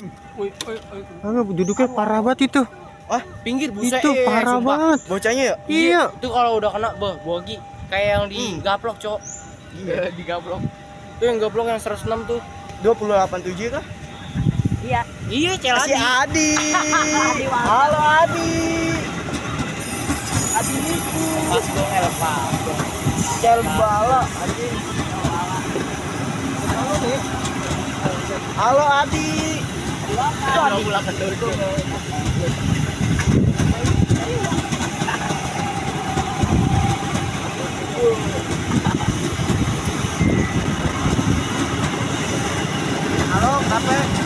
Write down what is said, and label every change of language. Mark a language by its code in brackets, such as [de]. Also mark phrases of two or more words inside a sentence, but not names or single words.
[id] Enggak, duduknya parah banget itu. Wah, pinggir buset. Itu parah banget. Bocahnya ya? Iya. Itu kalau udah kena bogi kayak yang digaplok, Cok. Iya, digaplok. Itu yang gaplok yang 106 tuh. 287 kah? Iya. Iya, Cel Si Adi. Adi. Halo Adi. Adi Niku. Pas dong Elva. Cel bala Adi. Halo Adi. Adi pulang ke Turki. Halo kafe.